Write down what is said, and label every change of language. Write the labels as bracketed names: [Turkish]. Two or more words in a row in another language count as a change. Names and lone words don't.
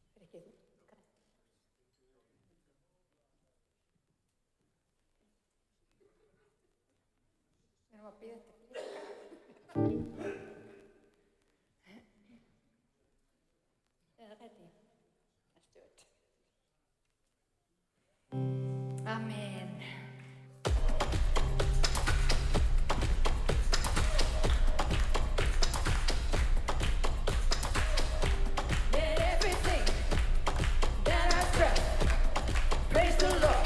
[Icelandic] Ekki þú. Við erum að bíða eftir flika. Eða ready? [English] Let's do it. Amen. Let everything that has breath praise the Lord.